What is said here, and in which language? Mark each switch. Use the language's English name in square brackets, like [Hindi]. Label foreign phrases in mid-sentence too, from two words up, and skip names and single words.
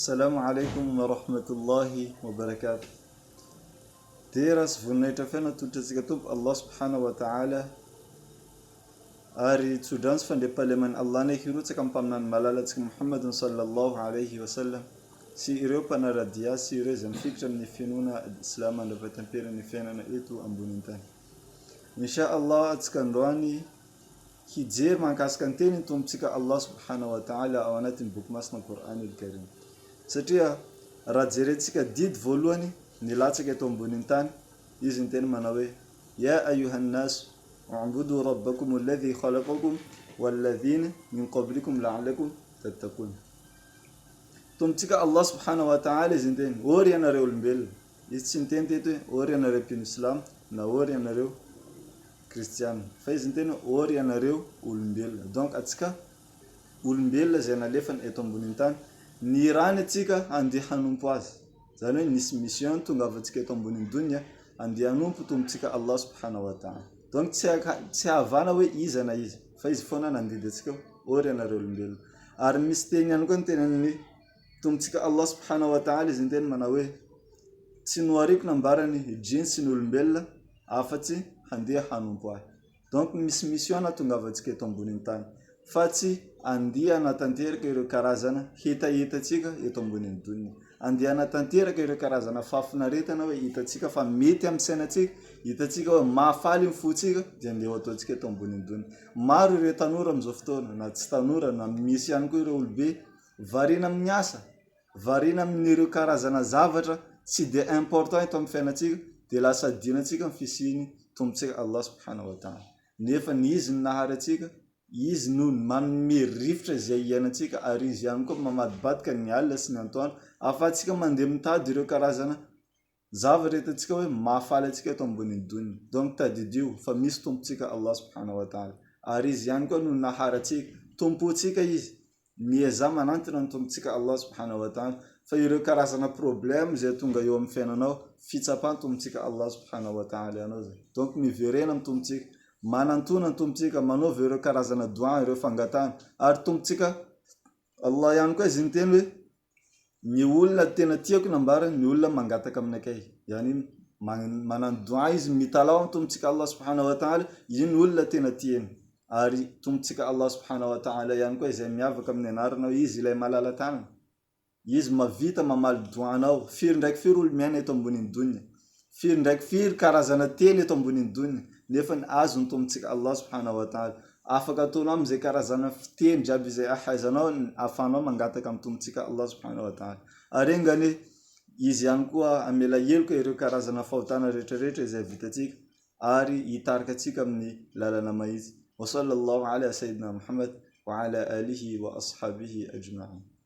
[Arabic] السلام عليكم ورحمة الله وبركاته. [Malagasy] Teras voninahitra fiaina totratsika tompo [Arabic] الله سبحانه وتعالى. [Malagasy] Ary tsodrano sy fandriam-pahalemana Allah ny hirotsaka amin'ny mpaminany malalatsika Muhammadun [Arabic] صلى الله عليه وسلم [Malagasy] sy ireo mpanaradia sy ireo izay mifikitra amin'ny finoana Islam andravatam-perany fiainana eto ambonin'ny tany. [Arabic] إن شاء الله [Malagasy] atsika androany hijery mahakasika ny teny tompontsika [Arabic] الله سبحانه وتعالى [Malagasy] ao anatin'ny boky masina Qur'anul Karim. Satria raha jerentsika didy voalohany nilatsaka eto ambonin'ny tany, izy ny teny manao hoe [Arabic] يا أيها الناس اعبدوا ربكم الذي خلقكم والذين من قبلكم لعلكم تتقون. [Malagasy] Tompontsika [Arabic] الله سبحانه وتعالى [Malagasy] izy ny teny ory ianareo olombelona. Izy tsy niteny teto hoe ory ianareo mpino Islam na ory ianareo kristiana, fa izy ny teny ory ianareo olombelona. Donc atsika olombelona izay nalefany eto ambonin'ny tany, ny rany atsika andeha hanompo azy. Zany hoe nisy mission tonga avatsika eto ambonin'ny dunia andeha hanompo tompontsika [Arabic] الله سبحانه وتعالى. [Malagasy] Donc tsy havana hoe iza na iza, fa izy foana nandidy atsika ory ianareo olombelona. Ary misy teny ihany koa ny tenan'ny tompontsika [Arabic] الله سبحانه وتعالى [Malagasy] izy ny teny manao hoe tsy nohariko nambarany jiny sy ny olombelona afa-tsy handeha hanompo ahy. Donc misy mission tonga avatsika eto ambonin'ny tany, fa tsy andeha hanatanteraka ireo karazana hitatsika eto ambonin'ny dunia. Andeha hanatanteraka ireo karazana fahafinaretana hoe hitatsika fa mety amin'ny sainatsika, hitatsika hoe mahafaly ny fotsika dia andeha ataontsika eto ambonin'ny dunia. Maro ireo tanora amin'izao fotoana, na tsy tanora na misy ihany koa ireo olobe variana amin'ny asa, variana amin'ireo karazana zavatra tsy dia important eto amin'ny fiainatsika, dia lasa adinantsika ny fisiany tompontsika [Arabic] الله سبحانه وتعالى. [Malagasy] Nefa ny izy ny nahary atsika, izy no manome rivotra izay iainantsika, ary izy ihany koa mamadibadika ny alina sy ny antoandro afatsika mandeha mitady ireo karazana zavatra hitantsika hoe mahafaly atsika eto ambonin'ny dunia. Donc tadidio fa misy tompontsika [Arabic] الله سبحانه وتعالى, [Malagasy] ary izy ihany koa no nahary atsika, tompontsika izy. Mieza manantona ny tompontsika [Arabic] الله سبحانه وتعالى, [Malagasy] fa ireo karazana problème izay tonga eo amin'ny fiainanao, fitsapan'ny tompontsika [Arabic] الله سبحانه وتعالى [Malagasy] ianao zay. Donc miverena amin'ny tompontsika, manantona ny tompontsika, manaova ireo karazana doa, ireo fangatana. Ary tompontsika Allah ihany koa izy ny teny hoe ny olona tena tiako nambarany ny olona mangataka aminakay. Yani manano doa izy mitalao amin'ny tompontsika [Arabic] الله سبحانه وتعالى, [Malagasy] iny olona tena tiany. Ary tompontsika [Arabic] الله سبحانه وتعالى [Malagasy] ihany koa izay miavaka amin'ny anaranao, izy ilay malala tanana. Izy mavita mamaly doanao, firy ndraiky firy olo miaina eto ambonin'ny dunia, firy ndraiky firy karazana teny eto ambonin'ny dunia, nefa ny azo ny tompontsika [Arabic] الله سبحانه وتعالى. [Malagasy] Afaka ataonao amin'izay karazana fiteny jiaby izay ahaizanao, ahafahanao mangataka amin'ny tompontsika [Arabic] الله سبحانه وتعالى. [Malagasy] Ary engany izy ihany koa amela heloka ireo karazana fahotana rehetrarehetra izay vitantsika, ary hitarika atsika amin'ny lalana maizy. [Arabic] وصلى الله على سيدنا محمد وعلى آله وأصحابه أجمعين.